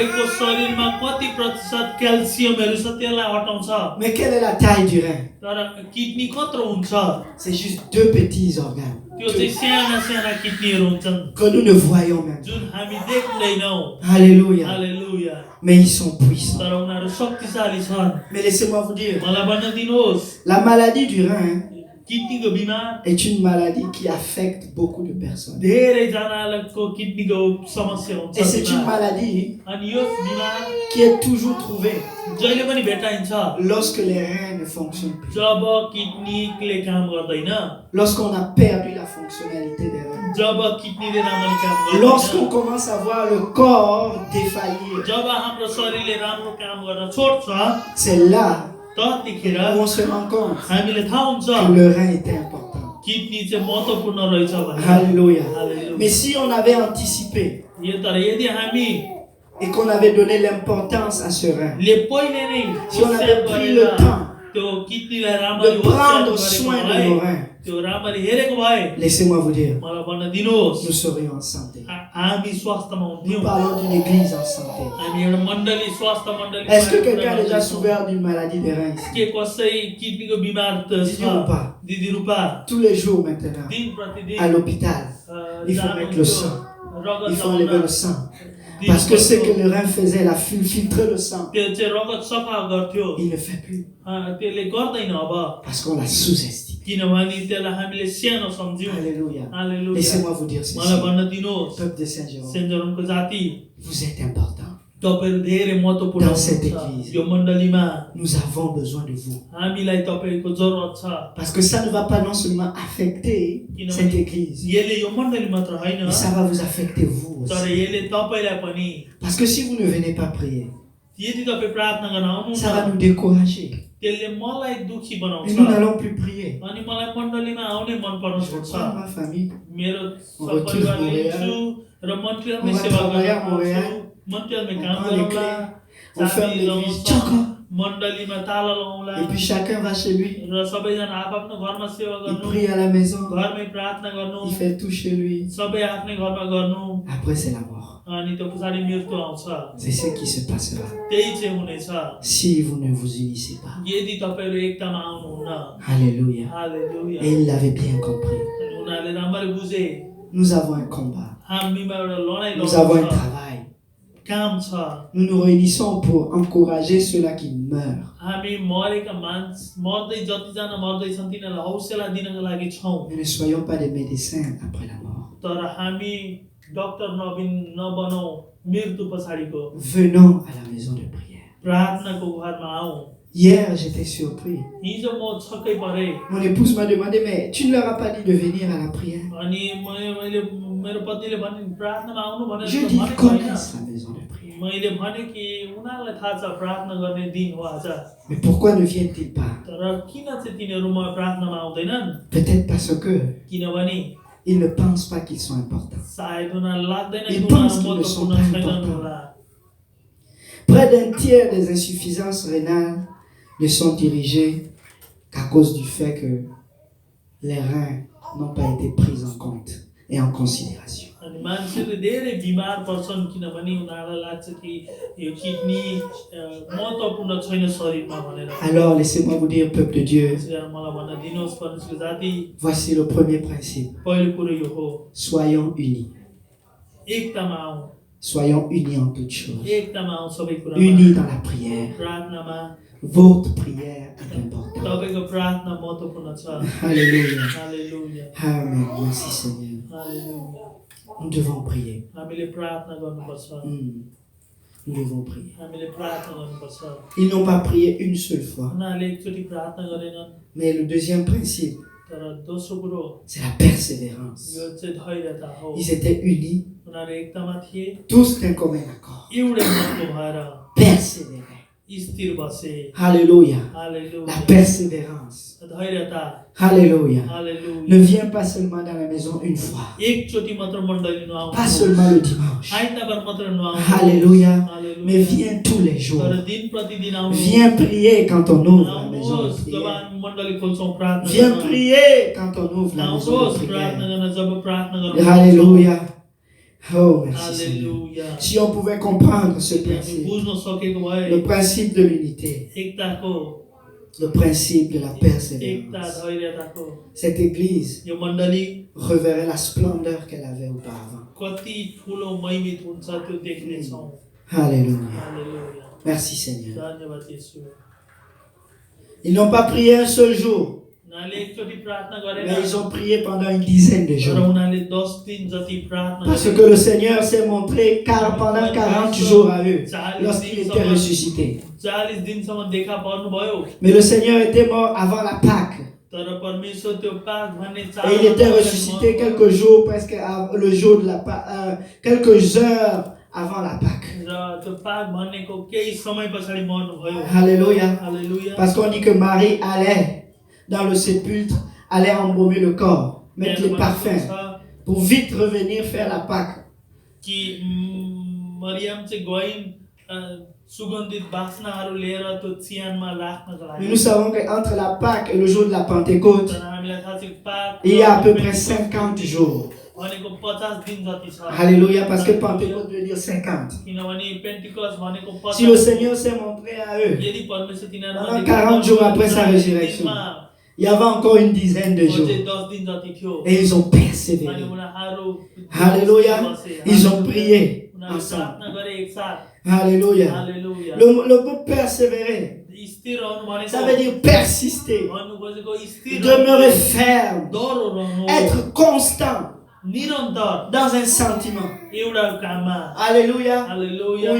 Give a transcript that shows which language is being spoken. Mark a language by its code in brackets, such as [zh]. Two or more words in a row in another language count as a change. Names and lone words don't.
[fr] Mais quelle est la taille du rein? C'est juste deux petits organes que nous ne voyons même. Alléluia. Mais ils sont puissants. Mais laissez-moi vous dire, la maladie du rein [ne] किडनीको बिमार [fr] est une maladie qui affecte beaucoup de personnes. [ne] धेरैजनाको किडनीको समस्या हुन्छ [fr] Et c'est une [ne] बिमार। [fr] maladie [ne] अनि यो बिमार [fr] qui est toujours trouvée [ne] जहिले पनि भेटाइन्छ [fr] lorsque les reins ne fonctionnent plus. [ne] जब किडनीले काम गर्दैन, [fr] Lorsqu'on a perdu la fonctionnalité des reins. [ne] जब किडनीले राम्ररी काम [fr] Lorsqu'on [ne] गर्दैन, [fr] commence à voir le corps défaillir. [ne] जब हाम्रो शरीरले राम्रो काम गर्न छोड्छ, [fr] C'est là [ne] त्यतिखेर [fr] où on se rend compte [ne] हामीले थाहा हुन्छ [fr] que le rein était important. [ne] किडनी चाहिँ महत्त्वपूर्ण रहेछ भनेर। [fr] Alléluia. [ne] हालेलुया। [fr] Mais si on avait anticipé [ne] तर यदि हामी [fr] et qu'on avait donné l'importance à ce rein, [ne] पहिले नै [fr] si on avait [ne] होसियार [fr] pris [ne] गरेर [fr] le temps [ne] त्यो किडनीलाई राम्ररी [fr] de [ne] होसियार [fr] prendre [ne] गरेको [fr] soin de [ne] भए, [fr] nos reins, [ne] त्यो राम्ररी हेरेको भए, [fr] laissez-moi vous dire, [ne] मलाई भन्न दिनुहोस्, [fr] nous serions en santé. [ne] हामी स्वास्थ्यमा [fr] Nous [ne] हुन्थ्यौँ। [fr] parlons d'une église en santé. [ne] हामी एउटा मण्डली स्वास्थ्य मण्डली। [fr] Est-ce que quelqu'un a déjà souffert d'une maladie des reins ici? [ne] के कसै किडनीको बिमार त [fr] Didier ou [ne] छ? [fr] pas? [ne] दिदी रूपा [fr] Tous les jours maintenant, [ne] दिन प्रतिदिन [fr] à l'hôpital, il faut mettre le sang. Il faut enlever le sang. Parce que ce que le rein faisait, la filtrer le sang, [ne] त्यो चाहिँ रगत सफा गर्थ्यो, [fr] il ne fait plus. [ne] त्यसले गर्दैन अब, [fr] Parce qu'on l'a sous-estimé. [ne] किनभने त्यसलाई हामीले सानो सम्झ्यौँ। [fr] Alléluia. [ne] हालेलुया। [fr] Laissez-moi vous dire [ne] मलाई [fr] ceci. [ne] भन्न दिनुहोस्, [fr] Peuple de Saint-Jérôme, [ne] सेन्ट जाति [fr] vous êtes important. [ne] तपाईहरु धेरै महत्त्वपूर्ण [fr] Dans cette [ne] हुनुहुन्छ। [fr] église. [ne] यो मण्डलीमा [fr] Nous avons besoin de vous. [ne] हामीलाई तपाईको जरुरत छ। [fr] Parce que ça ne va pas non seulement affecter cette église, [ne] यसले यो मण्डली मात्र हैन, [fr] mais ça va vous affecter vous [ne] तर [fr] aussi. [ne] यसले तपाईलाई पनि, [fr] Parce que si vous ne venez pas prier, [ne] यदि तपाई प्रार्थना गर्न आउनु [fr] ça va nous décourager. [ne] त्यसले मलाई दुखी बनाउँछ। [fr] Et nous n'allons plus prier. [ne] अनि मलाई मण्डलीमा आउनै मन पर्न [fr] Je [ne] छोड्छ। [fr] prends ma famille, [ne] मेरो [fr] On [ne] सब [fr] retrouve [ne] परिवार [fr] Montréal. [ne] लिन्छु र मन्ट्रियलमै [fr] On va [ne] सेवा [fr] travailler à [ne] गर्न [fr] Montréal. [ne] आउँछु। मन्ट्रियलमै [fr] on [ne] काम [fr] prend les [ne] गरौँला, [fr] clés, on ferme [ne] चाबी [fr] l'église, [ne] लगाउँछौँ, [fr] tchac, [ne] मण्डलीमा ताला लगाउँला [fr] et puis chacun va chez lui. [ne] र सबैजना आफ्नो घरमा सेवा [fr] Il [ne] गर्नु, [fr] prie à la maison, [ne] घरमै प्रार्थना गर्नु, [fr] il fait tout chez lui. [ne] सबै आफ्नै घरमा गर्नु, [fr] Après, c'est la mort. [ne] अनि त्यो पछाडि मृत्यु आउँछ। [fr] C'est ce qui se passera [ne] त्यही चाहिँ हुनेछ [fr] si vous ne vous unissez pas. [ne] यदि तपाईहरु एकतामा आउनुहुन्न। [fr] Alléluia. [ne] हालेलुया। [fr] Et il l'avait bien compris. [ne] अनि उनीहरूले राम्ररी बुझे [fr] Nous avons un combat. [ne] हामीमा एउटा लडाई [fr] Nous avons un [ne] लड्नु छ, [fr] travail. [ne] काम छ। [fr] Nous nous réunissons pour encourager ceux-là qui meurent. [ne] हामी मरेका मर्दै जतिजना मर्दैछन् तिनीहरूलाई हौसला दिनको लागि छौँ। [fr] Mais ne soyons pas des médecins après la mort. [ne] तर हामी डाक्टर नबनौ मृत्यु पछाडिको। [fr] Venons à la maison de prière. [ne] प्रार्थनाको घरमा आऊ। [fr] Hier, j'étais surpris. [ne] हिजो म छक्कै परे। [fr] Mon épouse m'a demandé, mais tu ne leur as pas dit de venir à la prière? [ne] अनि मैले मेरो पतिले भने प्रार्थनामा आउनु भनेर [fr] Je [ne] त [fr] dis, [ne] भनेको [fr] ils [ne] होइन। [fr] connaissent la maison de prière. [ne] मैले भने कि उनीहरूलाई थाहा छ प्रार्थना गर्ने दिन हो आज। [fr] Mais pourquoi ne viennent-ils pas? [ne] तर किन चाहिँ तिनीहरू म प्रार्थनामा आउँदैनन्? [fr] Peut-être parce que [ne] किनभने [fr] ils ne pensent pas qu'ils sont importants. [ne] सायद उनीहरूलाई लाग्दैन कि [fr] Ils [ne] उनीहरू [fr] pensent qu'ils ne sont [ne] महत्त्वपूर्ण [fr] pas [ne] छैनन् [fr] importants. [ne] होला। [fr] Près d'un tiers des insuffisances rénales ne sont dirigées qu'à cause du fait que les reins n'ont pas été pris en compte et en considération. [ne] अनि मान्छेले धेरै बिमार पर्छन् किनभने उनीहरूलाई लाग्छ कि यो किडनी महत्त्वपूर्ण छैन शरीरमा भनेर। [fr] Alors, laissez-moi vous dire, peuple de Dieu, [ne] त्यसैले मलाई भन्न दिनुहोस् परमेश्वरको जाति, [fr] voici le premier principe. [ne] पहिलो कुरो यो हो, [fr] Soyons unis. [ne] एकतामा आऊ। [fr] Soyons unis en toutes choses. [ne] एकतामा आऊ सबै कुरामा। [fr] Unis dans la prière. [ne] प्रार्थनामा [fr] Votre prière est importante. [ne] तपाईको प्रार्थना महत्त्वपूर्ण छ। [fr] Alléluia. [ne] हालेलुया। [fr] Amen. Merci Seigneur. [ne] हालेलुया। [fr] Nous devons prier. [ne] हामीले प्रार्थना गर्नुपर्छ। [fr] Nous devons prier. [ne] हामीले प्रार्थना गर्नुपर्छ। [fr] Ils n'ont pas prié une seule fois. [ne] उनीहरूले एकचोटि प्रार्थना गरेनन्। [fr] Mais le deuxième principe, [ne] तर दोस्रो कुरो [fr] c'est la persévérance. [ne] यो चाहिँ धैर्यता हो। [fr] Ils étaient unis, [ne] उनीहरू एकतामा थिए, [fr] tous d'un commun accord. [ne] एउटै मतको भएर [fr] Persévérer. [ne] स्थिर बसे। [fr] Alléluia. [ne] हालेलुया। [fr] La persévérance. [ne] धैर्यता। [fr] Alléluia. [ne] हालेलुया। [fr] Ne viens pas seulement dans la maison une fois. [ne] एकचोटि मात्र मण्डली नआउनु। [fr] Pas seulement le dimanche. [ne] आइतबार मात्र नआउनु। [fr] Alléluia. [ne] हालेलुया। [fr] Mais viens tous les jours. [ne] तर दिन प्रतिदिन आउनु। [fr] Viens prier quand on ouvre la maison de [ne] आउनुहोस् जब [fr] prière. [ne] हामी मण्डली खोल्छौँ प्रार्थना [fr] Viens [ne] गर्न। [fr] prier quand on ouvre la maison de [ne] आउनुहोस् प्रार्थना [fr] prière. [ne] गर्न जब प्रार्थना गर्नु। [fr] Alléluia. Oh, merci Seigneur. [ne] हालेलुया। [fr] Si on pouvait comprendre ce [ne] हामी [fr] principe, [ne] बुझ्न सकेको भए [fr] le principe de l'unité, [ne] एकताको, [fr] le principe de la [ne] एकता [fr] persévérance, [ne] धैर्यताको, [fr] cette église [ne] यो मण्डली [fr] reverrait la splendeur qu'elle avait auparavant. [ne] कति ठुलो महिमित हुन्छ त्यो देख्नेछौँ। [fr] Alléluia. [ne] हालेलुया। [fr] Merci Seigneur. [ne] धन्यवाद येशू। [fr] Ils n'ont pas prié un seul jour. [ne] उनीहरूले एकचोटि प्रार्थना गरेर [fr] Mais ils ont prié pendant une dizaine de [ne] तर [fr] jours. [ne] उनीहरूले 10 दिन जति प्रार्थना [fr] Parce [ne] गरे। [fr] que le Seigneur s'est montré car pendant 40 jours à eux, lorsqu'il était ressuscité. [ne] 40 दिनसम्म देखा पर्नुभयो। [fr] Mais le Seigneur était mort avant la Pâque. [ne] तर परमेश्वर त्यो पाक भन्ने [fr] Et il était ressuscité quelques jours, presque le jour de la Pâque, quelques heures avant la Pâque. [ne] र त्यो पाक भन्नेको केही समय पछाडि मर्नुभयो। [fr] Alléluia. [ne] हालेलुया। [fr] Parce qu'on dit que Marie allait dans le sépulcre, allait embaumer le corps, mettre les parfums pour vite revenir faire la Pâque. [ne] कि मरियम चाहिँ गइन् सुगन्धित बासनाहरू लिएर त्यो चियानमा राख्नको लागि। [fr] Mais nous savons qu'entre la Pâque et le jour de la Pentecôte, [ne] तर हामीलाई थाहा छ पाक [fr] il y a à peu près 50 jours. [ne] भनेको 50 दिन जति छ। [fr] Alléluia, parce que Pentecôte veut dire 50. [ne] किनभने पेन्टिकस्ट भनेको 50। [fr] Si le Seigneur s'est montré à eux, [ne] यदि परमेश्वर तिनीहरुमा [fr] pendant 40 jours après sa résurrection, il y avait encore une dizaine de jours. [ne] 10 दिन जति थियो। [fr] Et ils ont persévéré. [ne] अनि उनीहरु [fr] Alléluia. Ils ont prié ensemble. [ne] प्रार्थना गरे एकसाथ। [fr] Alléluia. [ne] हालेलुया। [fr] Le mot persévérer, [ne] स्थिर रहनु भनेको [fr] ça veut dire persister, [ne] भन्नु खोजेको स्थिर [fr] demeurer ferme, [ne] डरो रहनु, [fr] être constant [ne] निरन्तर [fr] dans un sentiment. [ne] एउटा काममा। [fr] Alléluia. [ne] हालेलुया।